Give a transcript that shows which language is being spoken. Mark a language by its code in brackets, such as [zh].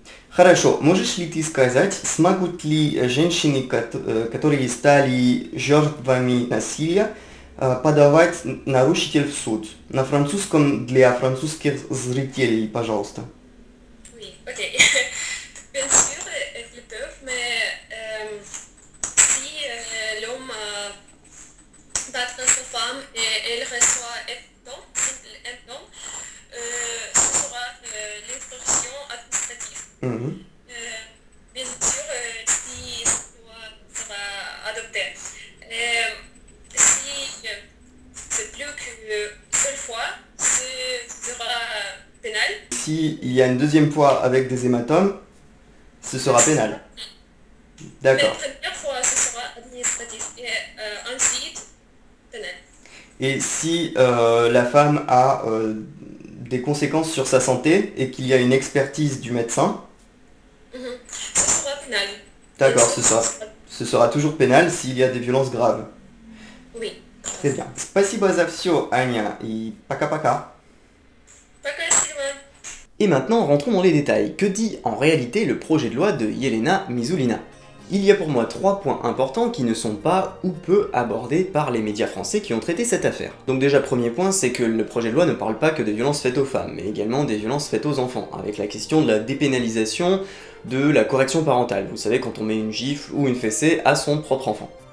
[ru] Хорошо. Можешь ли ты сказать, смогут ли женщины, которые стали жертвами насилия, подавать нарушитель в суд? На французском для французских зрителей, пожалуйста. [fr] Oui, ok. Bien sûr, elles peuvent, mais si l'homme bat sa femme et elle reçoit un don, ce sera l'instruction administrative. Bien sûr, si ça va adopter. Si c'est plus qu'une seule fois, ce sera pénal. S'il y a une deuxième fois avec des hématomes, ce sera pénal. D'accord. La première fois, ce sera administratif et ensuite pénal. Et si la femme a des conséquences sur sa santé et qu'il y a une expertise du médecin, Ce sera pénal. d'accord, ce sera toujours pénal s'il y a des violences graves. Oui. Très bien. [ru] Спасибо за всё, Аня, и пока-пока. Спасибо. [fr] Et maintenant, rentrons dans les détails. Que dit en réalité le projet de loi de Yelena Mizulina ? Il y a pour moi 3 points importants qui ne sont pas ou peu abordés par les médias français qui ont traité cette affaire. Donc déjà, premier point, c'est que le projet de loi ne parle pas que des violences faites aux femmes, mais également des violences faites aux enfants, avec la question de la dépénalisation de la correction parentale. Vous savez, quand on met une gifle ou une fessée à son propre enfant.